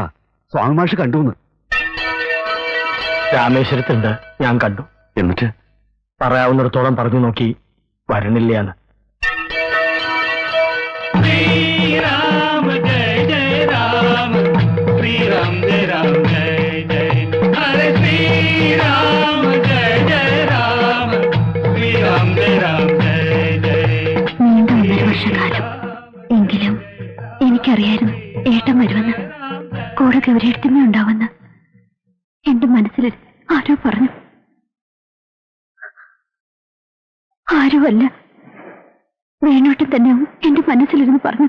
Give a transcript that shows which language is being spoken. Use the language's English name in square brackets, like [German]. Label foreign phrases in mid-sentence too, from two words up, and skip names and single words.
[Malayalam] സ്വാമി മാഷ് കണ്ടുന്ന്. രാമേശ്വരത്തുണ്ട്, ഞാൻ കണ്ടു. എന്നിട്ട് പറയാവുന്നിടത്തോളം പറഞ്ഞു നോക്കി, വരണില്ലാന്ന്. [Sanskrit] श्रीराम जय जय राम, श्रीराम जय राम जय जय, हरे श्रीराम जय जय राम, श्रीराम जय राम जय जय. [Malayalam] നീണ്ട 1 വർഷക്കാലം എങ്കിലും എനിക്കറിയായിരുന്നു ഏട്ടൻ വരുമെന്ന്, കൂടെ ഗൗരിയെടുത്തമ്മ ഉണ്ടാവുമെന്ന്. എന്റെ മനസ്സിൽ ആരോ പറഞ്ഞു. ആരുമല്ല, വേണോട്ടം തന്നെയാവും എന്റെ മനസ്സിലിരുന്ന് പറഞ്ഞത്.